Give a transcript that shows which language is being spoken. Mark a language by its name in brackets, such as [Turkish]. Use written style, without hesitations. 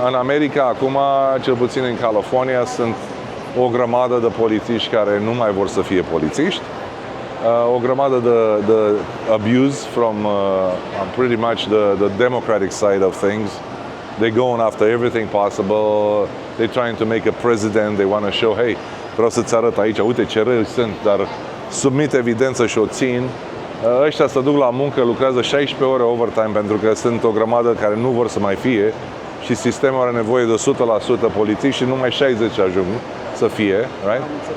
[Romanian] În America, acum, cel puțin în California, sunt o grămadă de polițiști care nu mai vor să fie polițiști. O grămadă de [English] abuse from pretty much the democratic side of things. They're going after everything possible. They're trying to make a president. They want to show, hey, [Romanian] vreau să-ți arăt aici, uite ce răi sunt, dar submit evidență și o țin. Ăștia se duc la muncă, lucrează 16 ore overtime pentru că sunt o grămadă care nu vor să mai fie și sistemul are nevoie de 100% polițiști și numai 60 ajung să fie, right?